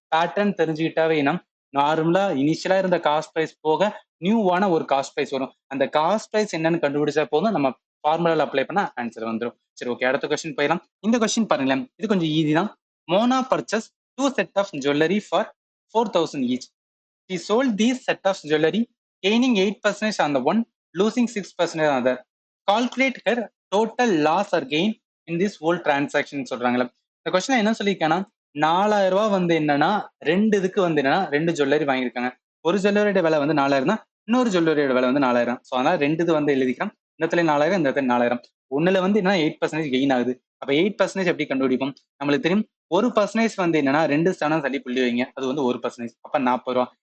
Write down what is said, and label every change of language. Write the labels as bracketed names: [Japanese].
[Tamil] Pattern தெரிஞ்சுக்கிட்டாவே என்ன நார்மலா இனிஷியலா இருந்த காஸ்ட் பிரைஸ் போக நியூவான ஒரு காஸ்ட் பிரைஸ் வரும். அந்த காஸ்ட் பிரைஸ் என்னன்னு கண்டுபிடிச்சா போதும், நம்ம ஃபார்முலால அப்ளை பண்ணா ஆன்சர் வந்துடும். சரி ஓகே, அடுத்த கொஸ்டின் போயிடலாம். இந்த கொஸ்டின் பாருங்களேன், இது கொஞ்சம் ஈஸி தான். [English] Mona purchase 2 set of jewellery for 4,000 each. He sold these set of jewelry, gaining 8% on the one, losing 6% on the other. Calculate her total loss or gain in this whole transaction [Tamil] சொல்றாங்களே. இந்த question என்ன சொல்லியிருக்கேன்னா 4000 ரூபாய் வந்து என்னன்னா ரெண்டு இதுக்கு வந்து என்னன்னா 2 ஜுவல்லரி வாங்கியிருக்காங்க. ஒரு ஜுவல்லரியோட விலை வந்து 4000 தான், இன்னொரு ஜுவல்லரியோட விலை வந்து 4000. ஸோ அதனால ரெண்டு இது வந்து எழுதிக்கலாம். இந்த இடத்துல 4000, இந்த இடத்துல 4000. ஒண்ணுல வந்து என்ன 8% கெயின் ஆகுது. அப்ப 8% எப்படி கண்டுபிடிப்போம், நம்மளுக்கு தெரியும் 1% வந்து என்னன்னா 2 ஸ்தானம் தள்ளி புள்ளி வைங்க, அது வந்து 1%. அப்ப 40 ரூபா.